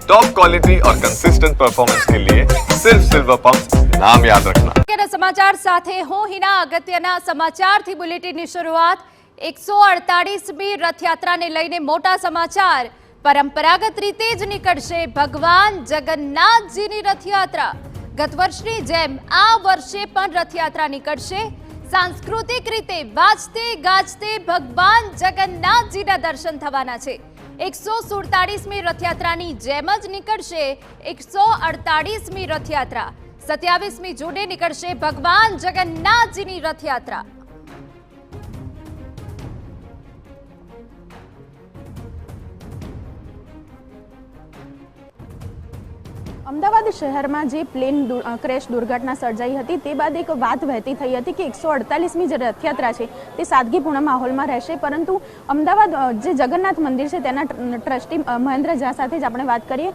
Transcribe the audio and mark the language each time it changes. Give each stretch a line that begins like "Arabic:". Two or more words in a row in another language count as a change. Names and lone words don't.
English: top quality
Hindi: और
English: consistent performance
Hindi: के लिए सिर्फ सिल्वर पंप नाम याद रखना।
Gujarati: સમાચાર સાથે હું હિના। અગત્યના સમાચારથી બુલેટિનની શરૂઆત 148મી રથયાત્રાને લઈને મોટા સમાચાર। પરંપરાગત રીતે જ નીકળશે ભગવાન જગન્નાથજીની રથયાત્રા। ગત વર્ષની જેમ આ વર્ષે પણ રથયાત્રા નીકળશે। સાંસ્કૃતિક રીતે વાજતે ગાજતે ભગવાન જગન્નાથજીના દર્શન થવાના છે। 147મી રથયાત્રાની જેમ જ નીકળશે 148મી રથયાત્રા। 27મી જૂને નીકળશે ભગવાન જગન્નાથજીની રથયાત્રા। અમદાવાદ શહેરમાં જે પ્લેન ક્રેશ દુર્ઘટના સર્જાઈ હતી તે બાદ એક વાત વહેતી થઈ હતી કે 148મી જે રથયાત્રા છે તે સાદગીપૂર્ણ માહોલમાં રહેશે, પરંતુ અમદાવાદ જે જગન્નાથ મંદિર છે તેના ટ્રસ્ટી મહેન્દ્ર ઝા સાથે જ આપણે વાત કરીએ।